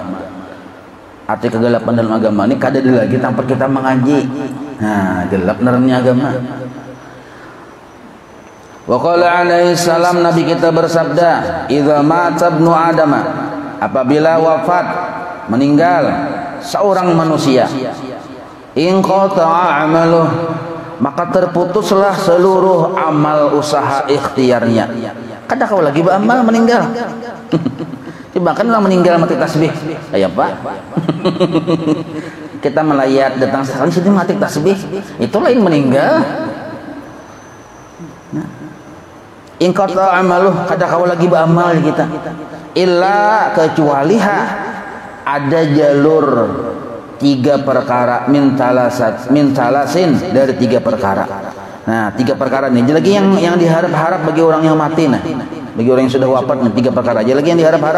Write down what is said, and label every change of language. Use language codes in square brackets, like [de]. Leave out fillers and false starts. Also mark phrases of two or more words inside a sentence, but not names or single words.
[bjn] Arti kegelapan dalam agama ini kada ada lagi tanpa kita mengaji. Nah, gelap nerangnya agama. [ar] وقال عليه السلام [id] Nabi kita bersabda, [ar] إذا مات ابن آدم, [id] apabila wafat meninggal seorang manusia, [ar] انقطع عمله, [id] maka terputuslah seluruh amal usaha ikhtiarnya. [bjn] Kada kau lagi beramal meninggal. Bahkan lah meninggal mati tasbih. Kayak Pak. Kita melayat datang sekali sini mati tasbih, itu lain meninggal. [ar] انقطع عمله, [bjn] kada kau lagi beramal kita. [id] Illa kecuali ada jalur 3 perkara [ar] من ثلاث [id] dari 3 perkara. Nah 3 perkara ini lagi yang diharap-harap bagi orang yang mati. Nah bagi orang yang sudah wafat 3 perkara aja lagi yang diharap-harap.